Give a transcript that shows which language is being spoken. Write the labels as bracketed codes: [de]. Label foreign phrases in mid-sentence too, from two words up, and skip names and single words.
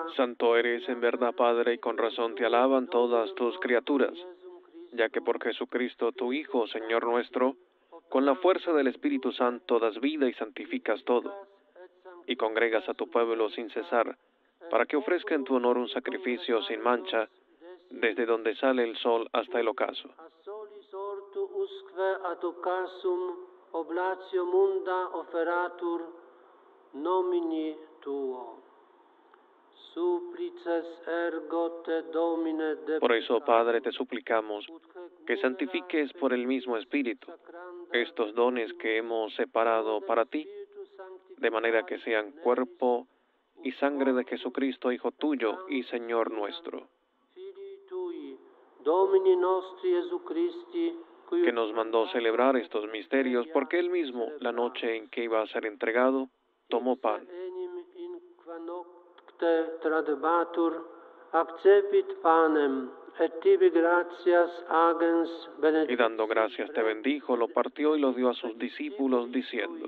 [es] Santo eres en verdad, Padre, y con razón te alaban todas tus criaturas, ya que por Jesucristo, tu Hijo, Señor nuestro, con la fuerza del Espíritu Santo das vida y santificas todo, y congregas a tu pueblo sin cesar, para que ofrezca en tu honor un sacrificio sin mancha, desde donde sale el sol hasta el ocaso. [la] Ortu usque ad occasum oblatio munda oferatur nomini tuo. Supplices ergo te Domine de. [es] Por eso, Padre, te suplicamos que santifiques por el mismo Espíritu estos dones que hemos separado para ti, de manera que sean cuerpo y sangre de Jesucristo, Hijo tuyo y Señor nuestro. [la] Domini nostri Jesu Christi, [es] que nos mandó celebrar estos misterios, porque él mismo, la noche en que iba a ser entregado, tomó pan. [la] enim in qua nocte tradebatur, accepit panem, et tibi gratias agens [es] Y [la] benedictis. [es] dando gracias te bendijo, lo partió y lo dio a sus discípulos, diciendo: